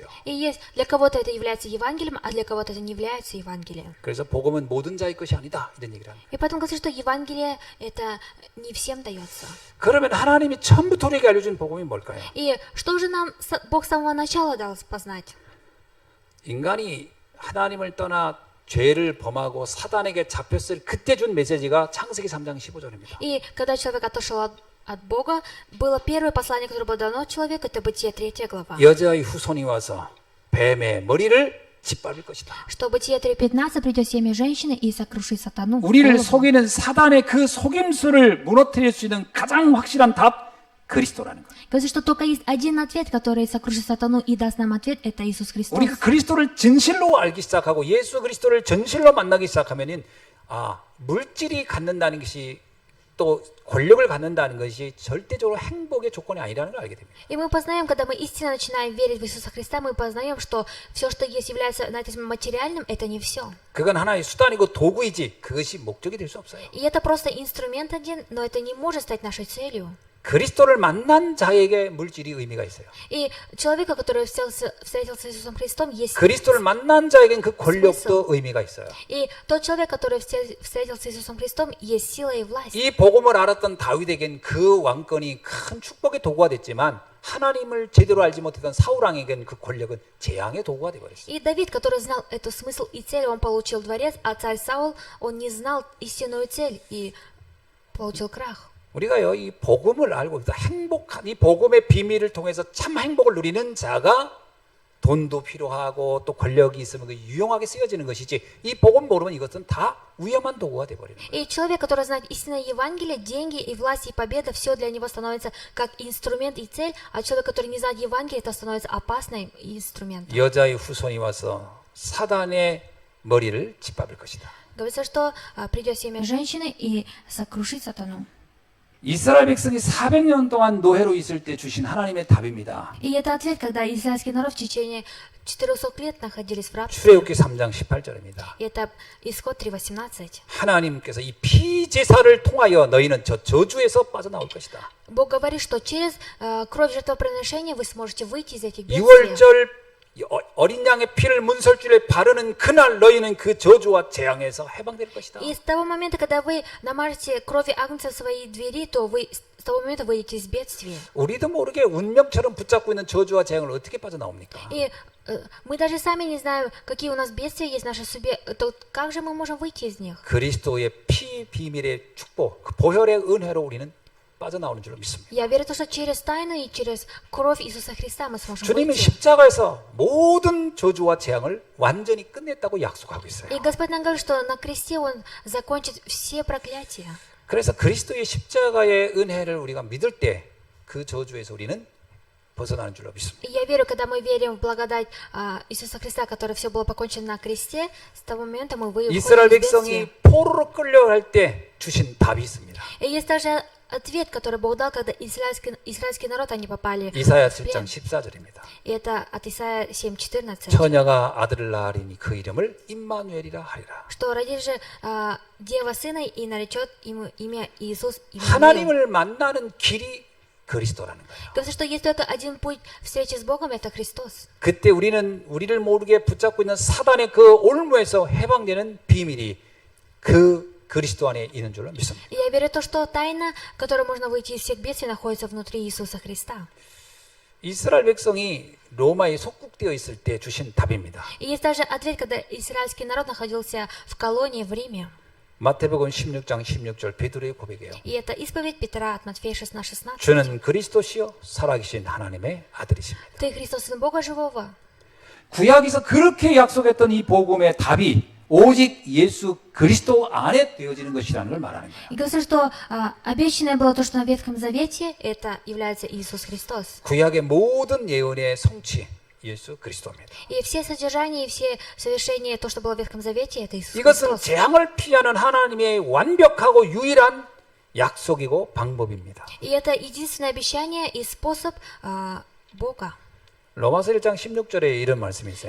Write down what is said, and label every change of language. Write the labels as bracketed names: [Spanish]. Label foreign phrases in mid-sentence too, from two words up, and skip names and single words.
[Russian] И есть для кого-то это является Евангелием, а для кого-то это не является Евангелием. [Korean] 그래서 복음은 모든 자의 것이 아니다 이런 얘기를 하는 거예요. [Russian] И поэтому говорится, что Евангелие это не всем дается. [Korean] 그러면 하나님이 처음부터 우리에게 알려준 복음이 뭘까요? [Russian] И что же нам Бог с самого начала дал познать? [Korean] 인간이 하나님을 떠나 죄를 범하고 사단에게 잡혔을 그때 준 메시지가 창세기 3장 15절입니다. [Russian] И когда человек отошел от Бога, было первое послание, которое было дано человеку, это Бытие 3 глава. [Korean] 여자의 후손이 와서 뱀의 머리를 짓밟을 것이다. [Russian] Что Бытие 3:15 придет семя женщины и сокрушит сатану. [Korean] 우리를 [Russian] голову. [Korean] 속이는 사단의 그 속임수를 무너뜨릴 수 있는 가장 확실한 답 그리스도라는 거예요. [Russian] Говорится, что только есть один ответ, который сокрушит сатану и даст нам ответ, это Иисус Христос. [Korean] 우리가 그리스도를 진실로 알기 시작하고 예수 그리스도를 전실로 만나기 시작하면은 물질이 갖는다는 것이 또 권력을 갖는다는 것이 절대적으로 행복의 조건이 아니라는 걸 알게 됩니다. [Russian] И мы познаем, когда мы истинно начинаем верить в Иисуса Христа, мы познаем, что все, что есть, является на этом материальным, это не все. [Korean] 그건 하나의 수단이고 도구이지 그것이 목적이 될 수 없어요. [Russian] И это просто инструмент один, но это не может стать нашей целью. [Korean] 그리스도를 만난 자에게 물질이 의미가 있어요. [Russian] И человека, который встретился с Иисусом Христом, есть [Korean] 그리스도를 만난 자에겐 그 권력도 의미가 있어요. [Russian] И тот человек, который встретился с Иисусом Христом, есть сила и власть. [Korean] 이 복음을 알았던 다윗에겐 그 왕권이 큰 축복의 도구가 됐지만 하나님을 제대로 알지 못했던 사울 왕에겐 그 권력은 재앙의 도구가 되어버렸어요. [Russian] И Давид, который знал эту смысл и цель, он получил дворец, а царь Саул, он не знал истинную цель и получил крах. [Korean] 우리가요 이 복음을 알고 행복한 이 복음의 비밀을 통해서 참 행복을 누리는 자가 돈도 필요하고 또 권력이 있으면 그 유용하게 쓰여지는 것이지 이 복음 모르면 이것은 다 위험한 도구가 되어버리는 거예요. [Russian] И человек, который знает истинное Евангелие, деньги и власть и победа, все для него становится как инструмент и цель, а человек, который не знает Евангелие, это становится опасным инструментом. [Korean] 여자의 후손이 와서 사단의 머리를 짓밟을 것이다. [Russian] Говорится, что придет семя женщины и сокрушит сатану. [Korean] 이스라엘 백성이 400년 동안 노예로 있을 때 주신 하나님의 답입니다. [Russian] И это ответ, когда израильский народ в течение 400 лет находились в рабстве. [Korean] 출애굽기 3장 18절입니다. [Russian] И это исход 3:18. [Korean] 하나님께서 이 피제사를 통하여 너희는 저 저주에서 빠져나올 것이다. [Russian] Бог говорит, что через кровь жертвоприношения вы сможете выйти из этих бедствий. [Korean] 6월절 어린 양의 피를 문설줄에 바르는 그날 너희는 그 저주와 재앙에서 해방될 것이다. [Russian] И с того момента, когда вы намажете кровью агнца свои двери, то вы с того момента выйдете из бедствия. [Korean] 우리도 모르게 운명처럼 붙잡고 있는 저주와 재앙을 어떻게 빠져나옵니까? [Russian] И мы даже сами не знаем, какие у нас бедствия есть в нашей судьбе, то как же мы можем выйти из них? [Korean] 그리스도의 피 비밀의 축복, 그 보혈의 은혜로 우리는 빠져나오는 줄로 믿습니다. [Russian] Я верю, что через тайну и через кровь Иисуса Христа мы сможем [Korean] 주님은 [Russian] выйти. [Korean] 십자가에서 모든 저주와 재앙을 완전히 끝냈다고 약속하고 있어요. [Russian] И Господь нам говорит, что на кресте Он закончит все проклятия. [Korean] 그래서 그리스도의 십자가의 은혜를 우리가 믿을 때 그 저주에서 우리는 벗어나는 줄로 믿습니다. [Russian] И я верю, когда мы верим в благодать Иисуса Христа, который все было покончено на кресте, с того момента мы выходим [Korean] 이스라엘 [Russian] из бедствия. [Korean] 백성이 포로로 끌려갈 때 주신 답이 있습니다. [Russian] И есть также ответ, который Бог дал, когда израильский народ, они попали [Korean] 이사야 [Russian] в [Korean] 7장 [Russian] плен. [Korean] 14절입니다. [Russian] И это от Исаия 7:14. [Korean] 처녀가 아들을 낳으리니 그 이름을 임마누엘이라 하리라. [Russian] Что родит же дева сына и наречет ему имя Иисус. Иммануил. [Korean] 하나님을 만나는 길이 그리스도라는 거예요. [Russian] Говорится, что есть только один путь встречи с Богом, это Христос. [Korean] 그때 우리는 우리를 모르게 붙잡고 있는 사단의 그 올무에서 해방되는 비밀이 그 그리스도 안에 있는 줄로 믿습니다. [Russian] И я верю в то, что тайна, которой можно выйти из всех бедствий, находится внутри Иисуса Христа. [Korean] 이스라엘 백성이 로마의 속국 감옥되어 있을 때 주신 답입니다. [Russian] И есть даже ответ, когда израильский народ находился в колонии в Риме. [Korean] 마태복음 16장 16절 베드로의 고백이에요. [Russian] И это исповедь Петра от Матфея 16:16. [Korean] 주는 그리스도시요 살아계신 하나님의 아들이십니다. [Russian] Ты Христос, Сын Бога Живого. [Korean] 구약에서 그렇게 약속했던 이 복음의 답이 오직 예수 그리스도 안에 되어지는 것이라는 걸 말하는 거예요. [Russian] И говорится, что обещанное было то, что на Ветхом Завете, это является Иисус Христос. [Korean] 구약의 모든 예언의 성취 예수 그리스도입니다. [Russian] И все содержания, и все совершения, то, что было в Ветхом Завете, это Иисус [Korean] 이것은 [Russian] Христос. [Korean] 재앙을 피하는 하나님의 완벽하고 유일한 약속이고 방법입니다. [Russian] И это единственное обещание и способ Бога. [Korean] 로마서 1장 16절에 이런 말씀이 있어요.